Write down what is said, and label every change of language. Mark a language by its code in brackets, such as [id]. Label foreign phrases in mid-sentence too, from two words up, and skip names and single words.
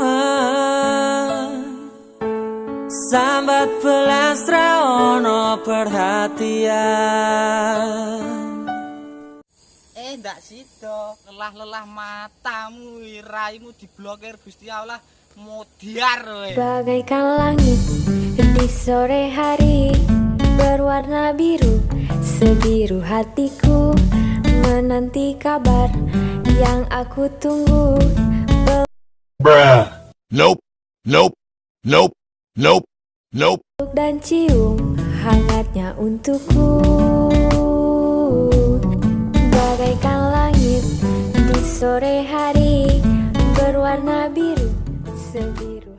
[jv] Sambat belas ra ono perhatian. Ndak sida, lelah-lelah matamu, raimu diblokir Gusti Allah, modiar kowe. [id] Bagaikan langit di sore hari berwarna biru, sebiru hatiku menanti kabar yang aku tunggu. [en] Bruh. Nope. Nope. Nope. Nope. Nope. [id] Dan cium hangatnya untukku. Bagaikan langit di sore hari berwarna biru, sebiru